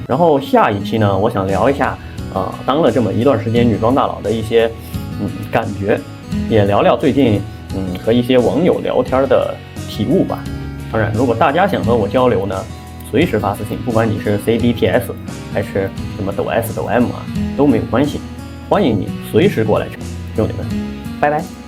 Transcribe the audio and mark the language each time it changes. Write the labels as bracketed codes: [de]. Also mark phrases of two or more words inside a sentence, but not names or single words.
[zh] 然後下一期呢，我想聊一下當了這麼一段時間女裝大佬的一些感覺，也聊聊最近和一些網友聊天的體悟吧。当然，如果大家想和我交流呢，隨時發私信，不管你是 CDTS 還是什麼抖 S 抖 M 都沒有關係，歡迎你隨時過來，兄弟們，拜拜。